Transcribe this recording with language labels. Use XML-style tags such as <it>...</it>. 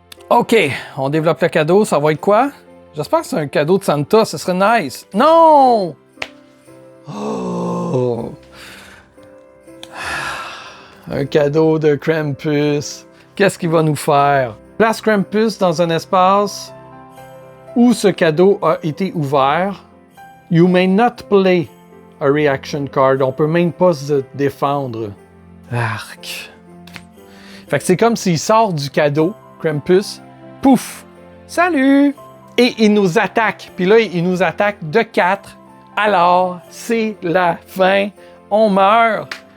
<fr>OK, on développe le cadeau, ça va être quoi? J'espère que c'est un cadeau de Santa, ce serait nice. Non! Oh! Un cadeau de Krampus. Qu'est-ce qu'il va nous faire? Place Krampus dans un espace où ce cadeau a été ouvert.</fr> <en>You may not play a reaction card.</en> <fr>On peut même pas se défendre. Arc. Fait que c'est comme s'il sort du cadeau, Krampus. Pouf! Salut! Et il nous attaque. Puis là, il nous attaque de 4. Alors, c'est la fin. On meurt.</fr>